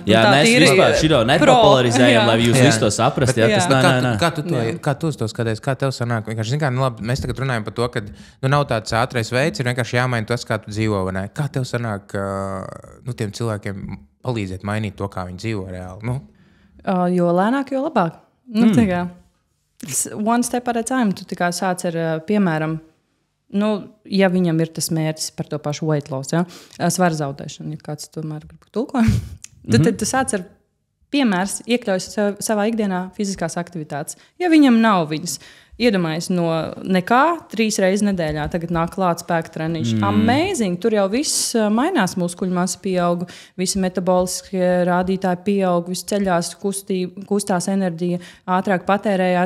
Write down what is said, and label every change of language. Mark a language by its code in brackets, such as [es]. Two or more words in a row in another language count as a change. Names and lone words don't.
[lv] Mēs vispār šito nepopularizējam, lai jūs visu to saprast. Kā tu to skaties? Kā tev sanāk? Labi, mēs tagad runājam par to, ka nav tāds ātrais veids, ir vienkārši jāmaina tas, kā tu dzīvo. Kā tev sanāk tiem cilvēkiem palīdzēt mainīt to, kā viņi dzīvo reāli? Jo lēnāk, jo labāk. [en] One step at a time. [lv] Tu tikai sāc ar, piemēram, ja viņam ir tas mērķis par to pašu [en] weight loss, [lv] svara zaudēšanu, ja kāds tomēr grib tulkojumu, tad tu sāc ar piemērs, iekļaujas savā ikdienā fiziskās aktivitātes. Ja viņam nav viņas, iedomājies no nekā 3 reizes nedēļā, tagad nāk klāt spēka treniņš. Amazing! Tur jau viss mainās, muskuļu masa pieaug, visi metaboliskie rādītāji pieaug, viss ceļās, kustās enerģija, ātrāk patērējās.